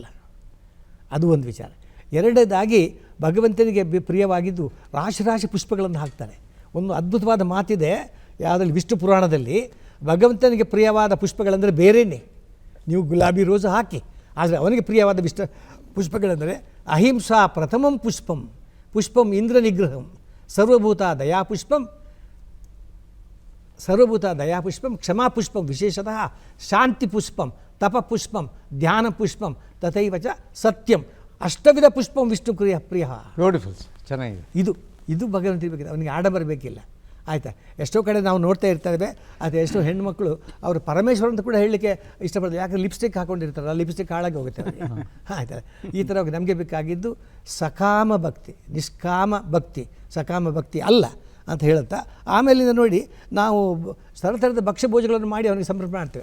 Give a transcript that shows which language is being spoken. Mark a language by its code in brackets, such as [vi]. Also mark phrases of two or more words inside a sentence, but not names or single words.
[kn] ಅದು ಒಂದು ವಿಚಾರ. ಎರಡನೇದಾಗಿ ಭಗವಂತನಿಗೆ ಪ್ರಿಯವಾಗಿದ್ದು ರಾಶಿ ಪುಷ್ಪಗಳನ್ನು ಹಾಕ್ತಾರೆ. ಒಂದು ಅದ್ಭುತವಾದ ಮಾತಿದೆ ಯಾವುದಲ್ಲಿ, ವಿಷ್ಣು ಪುರಾಣದಲ್ಲಿ, ಭಗವಂತನಿಗೆ ಪ್ರಿಯವಾದ ಪುಷ್ಪಗಳಂದರೆ ಬೇರೆಯೇ. ನೀವು ಗುಲಾಬಿ ರೋಸು ಹಾಕಿ, ಆದರೆ ಅವನಿಗೆ ಪ್ರಿಯವಾದ ಪುಷ್ಪಗಳೆಂದರೆ [sa] ಅಹಿಂಸಾ ಪ್ರಥಮಂ ಪುಷ್ಪಂ ಇಂದ್ರ ನಿಗ್ರಹಂ ಸರ್ವಭೂತ ದಯಾಪುಷ್ಪಂ ಕ್ಷಮಾಪುಷ್ಪಂ ವಿಶೇಷತಃ ಶಾಂತಿಪುಷ್ಪಂ ತಪಪುಷ್ಪಂ ಧ್ಯಾನಪುಷ್ಪಂ ತಥೈವ ಚ ಸತ್ಯಂ ಅಷ್ಟವಿಧ ಪುಷ್ಪಂ ವಿಷ್ಣು ಪ್ರಿಯ. [kn] ಬ್ಯೂಟಿಫುಲ್, ಚೆನ್ನಾಗಿದೆ. ಇದು ಭಗವಂತನಿಗೆ ಬೇಕಿದೆ, ಅವನಿಗೆ ಆಡಂಬರ ಬೇಕಿಲ್ಲ. ಆಯಿತಾ? ಎಷ್ಟೋ ಕಡೆ ನಾವು ನೋಡ್ತಾ ಇರ್ತೇವೆ, ಅದು ಎಷ್ಟೋ ಹೆಣ್ಣುಮಕ್ಕಳು ಅವರು ಪರಮೇಶ್ವರ ಅಂತ ಕೂಡ ಹೇಳಲಿಕ್ಕೆ ಇಷ್ಟಪಡ್ತಾರೆ. ಯಾಕಂದ್ರೆ ಲಿಪ್ಸ್ಟಿಕ್ ಹಾಕೊಂಡಿರ್ತಾರಲ್ಲ, ಲಿಪ್ಸ್ಟಿಕ್ ಹಾಳಾಗಿ ಹೋಗುತ್ತೆ ಅವರಿಗೆ. ಆಯ್ತಾ? ಈ ಥರ ನಮಗೆ ಬೇಕಾಗಿದ್ದು ಸಕಾಮ ಭಕ್ತಿ, ನಿಷ್ಕಾಮ ಭಕ್ತಿ, ಸಕಾಮ ಭಕ್ತಿ ಅಲ್ಲ ಅಂತ ಹೇಳುತ್ತಾ, ಆಮೇಲಿಂದ ನೋಡಿ ನಾವು ಥರದ ಭಕ್ಷ್ಯ ಭೋಜಗಳನ್ನು ಮಾಡಿ ಅವನಿಗೆ ಸಮರ್ಪಣೆ ಮಾಡ್ತೇವೆ.